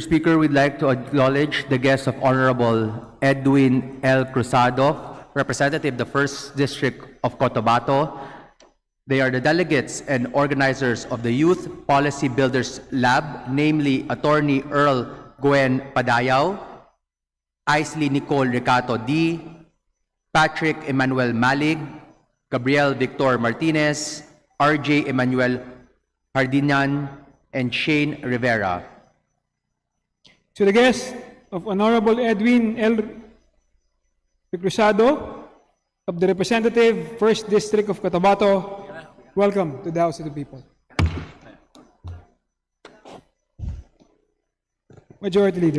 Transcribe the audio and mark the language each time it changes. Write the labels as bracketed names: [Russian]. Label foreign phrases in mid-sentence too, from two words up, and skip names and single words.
[English] Speaker, we'd like to acknowledge the guests of Honorable Edwin L. Cruzado, representative, the 1st District of Cotabato. They are the delegates and organizers of the Youth Policy Builders Lab, namely Attorney Earl Gwen Padayaw, Isley Nicole Ricato D, Patrick Emmanuel Malig, Gabriel Victor Martinez, RJ Emmanuel Hardinian, and Shane Rivera. To the guest of Honorable Edwin L. Cruzado of the representative, 1st District of Cotabato, welcome to the House of the People. Majority Leader.